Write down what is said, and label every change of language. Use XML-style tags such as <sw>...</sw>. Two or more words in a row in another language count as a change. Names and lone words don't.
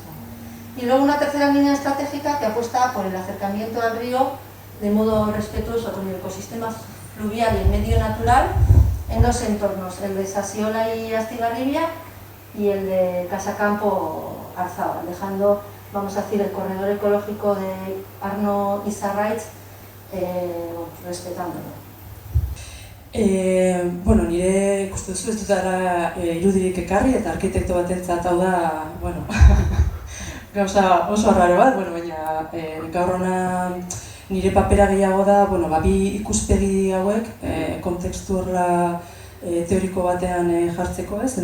<es>Y luego una tercera línea estratégica que apuesta por el acercamiento al río de modo respetuoso con el ecosistema fluvial y el medio natural en 2 entornos, el de Sasiola y Astigarribia y el de Casacampo-Arzábal, dejando, vamos a decir, el corredor ecológico de Arno y Sarraitz respetándolo.</es> <eu>Bueno, nire ikusten duzu ez dutara irudirik ekarri eta arkitekto batentzat hau da, bueno, gauza oso arraro bat, baina gaur hona nire papera gehiago da, bi ikuspegi hauek kontekstu horrela teoriko batean jartzeko, ez?</eu>